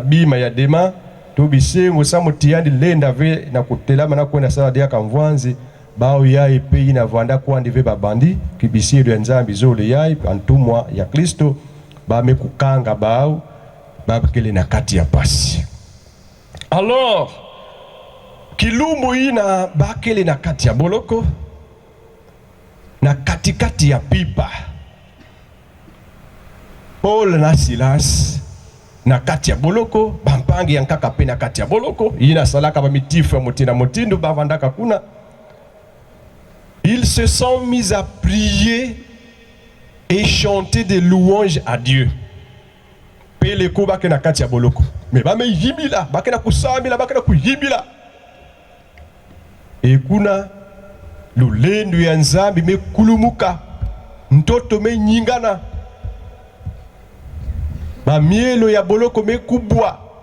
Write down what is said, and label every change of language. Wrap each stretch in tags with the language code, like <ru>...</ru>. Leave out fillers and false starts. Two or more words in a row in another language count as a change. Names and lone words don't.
<ktu>bima ya dema tubisengo samutiandi lenda ve na kutelama na kwenda sala dia kamvanzi bao yai pe ina vanda kwandi ve babandi kibisiru ya nzambi zole yai antumwa ya Kristo ba mekukanga bao babakele na kati ya pasi alors kilumbu ina bakele na kati ya boloko na katikati ya pipa Paul na Silas na kati ya boloko bampangi yankaka pe na kati ya boloko ina salaka ba mitifu ya motina motindu bavandaka kuna</ktu> <fr>ils se sont mis à prier et chanter des louanges à Dieu.</fr> <ktu>Peleko bakena kati ya boloko. Mais ba me yibila, bakena kusamila, bakena kuyibila. Et kuna lulendu ya nzambi me kulumuka. Ntoto me nyingana. Ba mielo ya boloko me kubwa.</ktu>